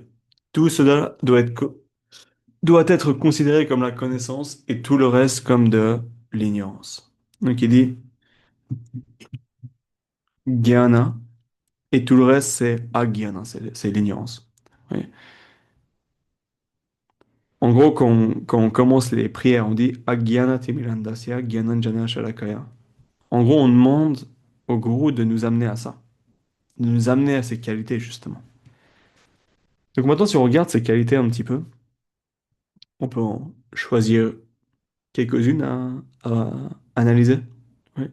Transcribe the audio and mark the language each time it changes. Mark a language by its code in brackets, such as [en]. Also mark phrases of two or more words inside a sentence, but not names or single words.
[fr] Tout cela doit être considéré comme la connaissance et tout le reste comme de l'ignorance. Donc il dit jnana et tout le reste c'est agyana, c'est l'ignorance. Oui. En gros, quand on commence les prières, on dit [sa] अज्ञान तिमिरान्धस्य ज्ञानाञ्जन शलाकया. [fr] En gros, on demande au gourou de nous amener à ça, de nous amener à ces qualités, justement. Donc maintenant, si on regarde ces qualités un petit peu, on peut en choisir quelques-unes à analyser. Ouais.